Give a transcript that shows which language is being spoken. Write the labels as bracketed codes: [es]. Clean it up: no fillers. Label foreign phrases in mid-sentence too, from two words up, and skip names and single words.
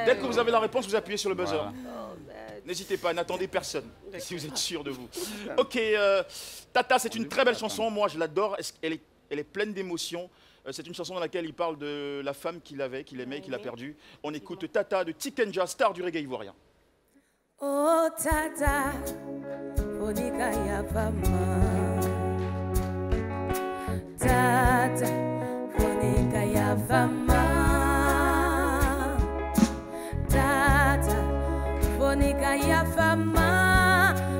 [fr] Dès que vous avez la réponse, vous appuyez sur le buzzer. Voilà. N'hésitez pas, n'attendez personne, si vous êtes sûr de vous. Ok, Tata, c'est une très belle chanson. Moi, je l'adore. Elle est pleine d'émotions. C'est une chanson dans laquelle il parle de la femme qu'il avait, qu'il aimait, qu'il a perdue. On écoute Tata de Tikenja, star du reggae ivoirien. [dyu] Oh Tata, Fonika ya fama. Tata, Fonika ya fama. Tata, Fonika ya fama.